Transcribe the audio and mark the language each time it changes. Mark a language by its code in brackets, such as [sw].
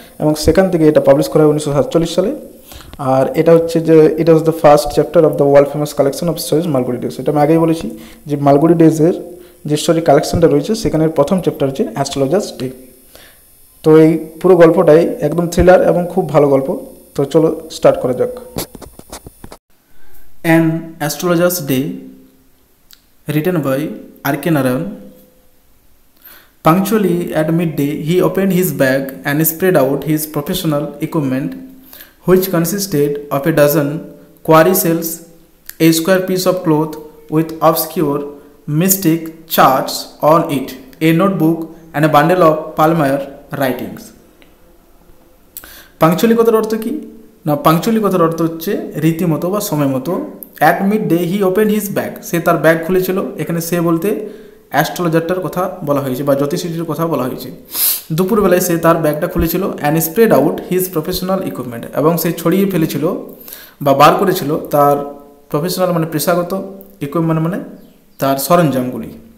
[bn] এবং সেখান থেকে এটা পাবলিশ করা হয় 1947 সালে। আর এটা হচ্ছে যে [en] it was the first chapter of the world famous collection of stories [bn] Malgudi days. এটা আমি আগেই বলেছি যে মালগুড়ি ডেজের যে স্টোরি কালেকশনটা রয়েছে, সেখানের প্রথম চ্যাপ্টার হচ্ছে অ্যাস্ট্রোলজার্স ডে। তো এই পুরো গল্পটাই একদম থ্রিলার এবং খুব ভালো গল্প। তো চলো স্টার্ট করা যাক। An astrologers day, [en] written by RK Narayan. Punctually at midday, he opened his bag and spread out his professional equipment, which consisted of a dozen quarry shells, a square piece of cloth with obscure mystic charts on it, a notebook, and a bundle of Palmer writings. [bn] পাংচুয়ালি কথার অর্থ কি না, পাংচুয়ালি কথার অর্থ হচ্ছে রীতিমতো বা সময় মতো। [en] at midday he open his bag, [bn] সে তার ব্যাগ খুলেছিল। এখানে সে বলতে অ্যাস্ট্রোলজারটার কথা বলা হয়েছে বা জ্যোতিষীর কথা বলা হয়েছে। দুপুরবেলায় সে তার ব্যাগটা খুলেছিল, [en] and spread out his professional equipment, [bn] এবং সে ছড়িয়ে ফেলেছিল বা বার করেছিল তার প্রফেশনাল মানে পেশাগত ইকুইপমেন্ট মানে তার সরঞ্জামগুলি।